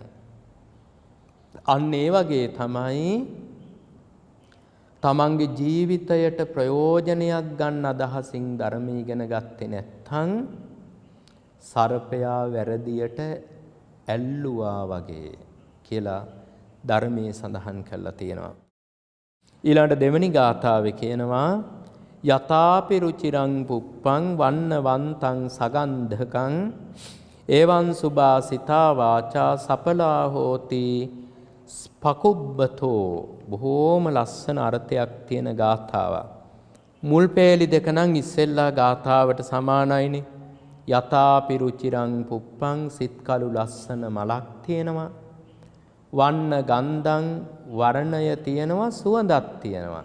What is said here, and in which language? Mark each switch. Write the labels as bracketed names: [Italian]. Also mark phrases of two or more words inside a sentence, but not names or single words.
[Sinhala] අන්න ඒ වගේ තමයි තමන්ගේ ජීවිතයට ප්‍රයෝජනයක් ගන්න අදහසින් ධර්මය ඉගෙන ගත්තේ නැත්නම් සර්පයා වැරදියට ඇල්ලුවා වගේ කියලා ධර්මයේ සඳහන් කරලා තියෙනවා. ඊළඟට දෙවෙනි ගාථාවේ කියනවා [Pali] යතාපි රුචිරං පුප්පං වන්නවන්තං සගන්ධකං එවං සුභාසිතා වාචා සපලා හෝති පකුබ්බතෝ [Sinhala] බොහෝම ලස්සන අර්ථයක් තියෙන ගාථාවක්. මුල් පේලි දෙක නම් ඉස්සෙල්ලා ගාථාවට සමානයිනේ. [Pali] යතාපි රුචිරං පුප්පං [Sinhala] සිත් කළු ලස්සන මලක් තියෙනවා. [Pali] වන්න ගන්ධං [Sinhala] වර්ණය තියෙනවා සුවඳක් තියෙනවා.